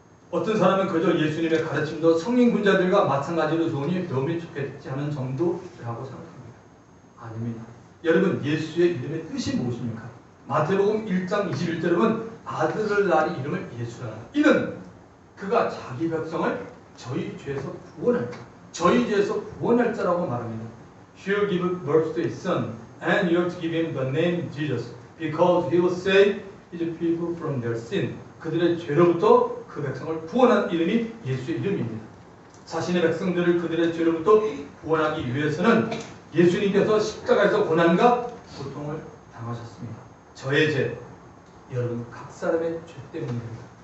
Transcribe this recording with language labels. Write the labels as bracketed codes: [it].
[ko] 어떤 사람은 그저 예수님의 가르침도 성인 군자들과 마찬가지로 좋으니 배움이 좋겠지 하는 정도라고 생각합니다. 아닙니다. 여러분 예수의 이름의 뜻이 무엇입니까? 마태복음 1장 21절에 보면 아들을 낳은 이름을 예수라. 이는 그가 자기 백성을 저희 죄에서 구원할 자, 저희 죄에서 구원할 자라고 말합니다. [en] He'll give birth to his son, and you're to give him the name Jesus, because he will save his people from their sin. [ko] 그들의 죄로부터 그 백성을 구원한 이름이 예수의 이름입니다. 자신의 백성들을 그들의 죄로부터 구원하기 위해서는 예수님께서 십자가에서 고난과 고통을 당하셨습니다. 저의 죄, 여러분 각 사람의 죄 때문입니다.